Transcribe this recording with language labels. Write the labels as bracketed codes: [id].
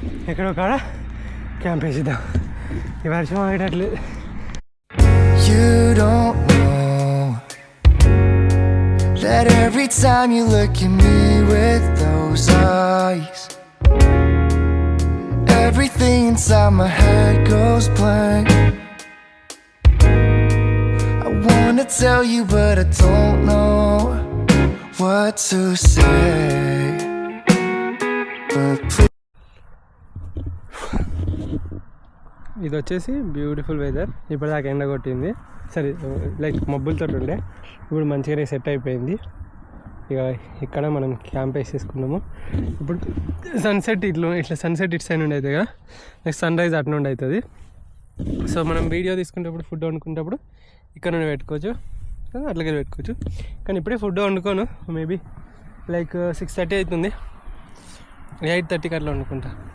[te] ఎక్కడో కాడ క్యాంప్ వేసిద్దాం ఈ వర్షం ఆగేటట్లేదు [en] You don't know that every time you look at me with those eyes, everything inside my head goes blank. I wanna tell you but I don't know what to say, but please. [te] ఇది వచ్చేసి beautiful weather ఇప్పటిదాకా ఎండ కొట్టింది సరే like మబ్బులతో ఉండే ఇప్పుడు మంచిగానే set అయిపోయింది ఇక ఇక్కడ మనం క్యాంప్ వేసేసుకున్నాము ఇప్పుడు సన్సెట్ ఇట్లా సన్సెట్ ఇటు సైడ్ నుండి అవుతుంది కదా నెక్స్ట్ సన్ రైజ్ అటు నుండి అవుతుంది సో మనం వీడియో తీసుకునేటప్పుడు ఫుడ్ వండుకునేటప్పుడు ఇక్కడ నుండి పెట్టుకోవచ్చు అట్లాగే పెట్టుకోవచ్చు కానీ ఇప్పుడే ఫుడ్ వండుకోను మేబీ లైక్ 6:30 అవుతుంది 8:30కి అట్లా వండుకుంటా